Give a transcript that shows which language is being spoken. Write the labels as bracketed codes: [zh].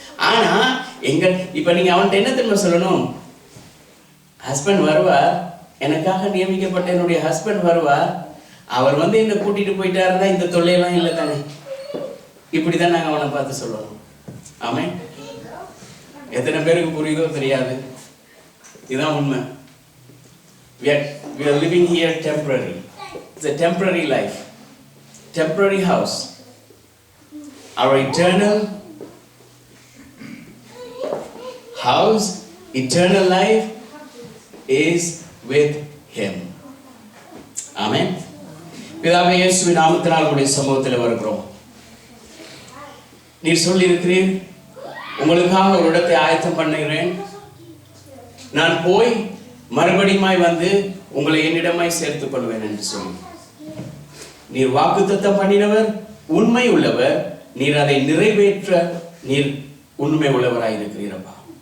[ta] ஆனா இப்ப நீங்க அவன்கிட்ட என்ன தெரியுமா சொல்லணும்? ஹஸ்பண்ட் வருவார், எனக்காக நியமிக்கப்பட்ட என்னுடைய ஹஸ்பண்ட் வருவார், அவர் வந்து என்ன கூட்டிட்டு போயிட்டாருன்னா இந்த தொல்லையெல்லாம் இல்லை தானே. இப்படிதான் நாங்க அவனை பார்த்து சொல்லணும். ஆமென். எத்தனை பேருக்கு புரியுதோ தெரியாது, இதுதான் உண்மை. [en] We are living here temporary. It's a temporary life, temporary house. Our eternal house, eternal life is with Him. Amen. [ta] பிதாவே, இயேசுவின் நாமத்தினால் உம்முடைய சமூகத்தில் வருகிறோம். நீர் சொல்லி இருக்கிறீர், உங்களுக்காக ஒரு இடத்தை ஆயத்தம் பண்ணுகிறேன், நான் போய் மறுபடியுமாய் வந்து உங்களை என்னிடமாய் சேர்த்துக் கொள்வேன் என்று சொல்லி நீர் வாக்குத்தத்தம் பண்ணினவர், உண்மை உள்ளவர், நீர் அதை நிறைவேற்ற நீர் உண்மை உள்ளவராய் இருக்கிறீரப்பா.